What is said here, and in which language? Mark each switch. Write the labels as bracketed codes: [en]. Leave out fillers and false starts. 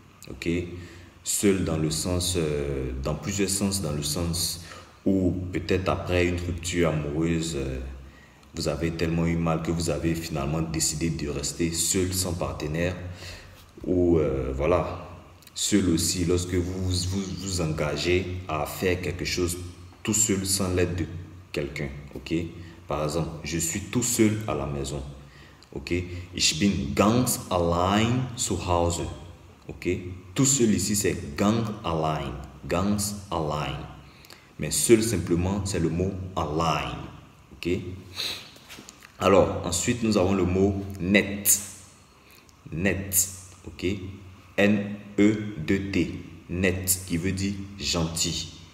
[fr] Ok, seul dans le sens, dans plusieurs sens, dans le sens où peut-être après une rupture amoureuse, vous avez tellement eu mal que vous avez finalement décidé de rester seul sans partenaire. Ou voilà, seul aussi lorsque vous vous engagez à faire quelque chose tout seul sans l'aide de quelqu'un. Ok, par exemple, je suis tout seul à la maison. [de] Ok, ich bin ganz allein zu Hause. [fr] Ok, tout seul ici c'est [de] ganz allein, ganz allein. [fr] Mais seul simplement c'est le mot allein. Ok. Alors ensuite nous avons le mot net. Net. Ok, N-E-2-T, net, qui veut dire gentil.